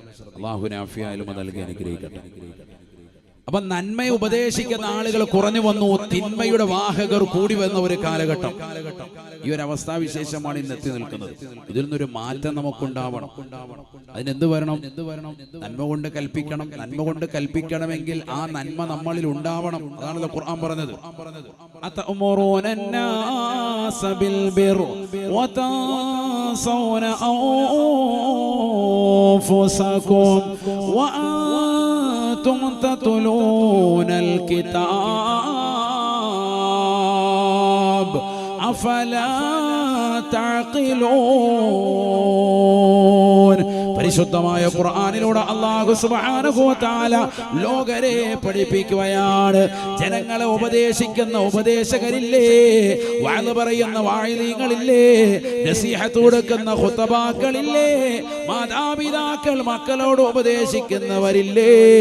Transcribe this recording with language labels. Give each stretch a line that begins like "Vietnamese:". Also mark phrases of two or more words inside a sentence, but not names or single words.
Malayalam: അല്ലാഹു ആഫിയായാലും നൽകി അനുഗ്രഹിക്കട്ടെ. അപ്പൊ നന്മയെ ഉപദേശിക്കുന്ന ആളുകൾ കുറഞ്ഞു വന്നു, തിന്മയുടെ വാഹകർ കൂടി വന്ന ഒരു കാലഘട്ടം. ഈ ഒരു അവസ്ഥാവിശേഷമാണ് ഇന്ന് എത്തി നിൽക്കുന്നത്. ഇതിൽ നിന്നൊരു മാറ്റം നമുക്കുണ്ടാവണം. അതിനെന്ത് വരണം? നന്മ കൊണ്ട് കൽപ്പിക്കണം. നന്മ കൊണ്ട് കൽപ്പിക്കണമെങ്കിൽ ആ നന്മ നമ്മളിൽ ഉണ്ടാവണം. അതാണല്ലോ ഖുർആൻ പറഞ്ഞത്.
Arabic: تتلون الكتاب أفلا تعقلون.
Malayalam: പരിശുദ്ധമായ ഖുർആനിലൂടെ
Arabic: الله سبحانه وتعالى
Malayalam: ലോകരെ പഠിപ്പിക്കുകയാണ്. ജനങ്ങളെ ഉപദേശിക്കുന്ന ഉപദേശകരില്ലേ, വഅദ് പറയുന്ന വാഇദീങ്ങളില്ലേ, നസീഹത്ത് കൊടുക്കുന്ന ഖുതബാക്കളില്ലേ, മാതാപിതാക്കൾ മക്കളോട് ഉപദേശിക്കുന്നവരില്ലേ.